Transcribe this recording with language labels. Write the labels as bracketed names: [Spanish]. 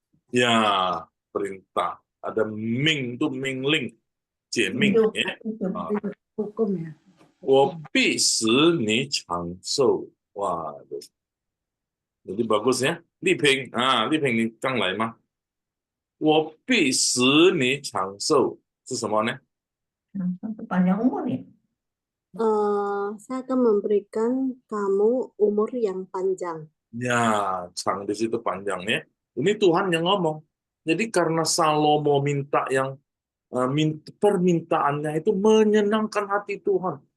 [Indonesian] Ya, perintah. Ada Ming itu Mingling, Jieming ya. Hukum ya. [Chinese] 我必使你长寿. [Indonesian] Waduh. Jadi bagus ya. [Chinese] Li Ping, Li Ping 你刚来吗？我必使你长寿是什么呢？ [Indonesian] Panjang umur ya. Saya akan memberikan kamu umur yang panjang. Ya, Chang di situ panjang ya. Ini Tuhan yang ngomong. Jadi karena Salomo minta yang permintaannya itu menyenangkan hati Tuhan.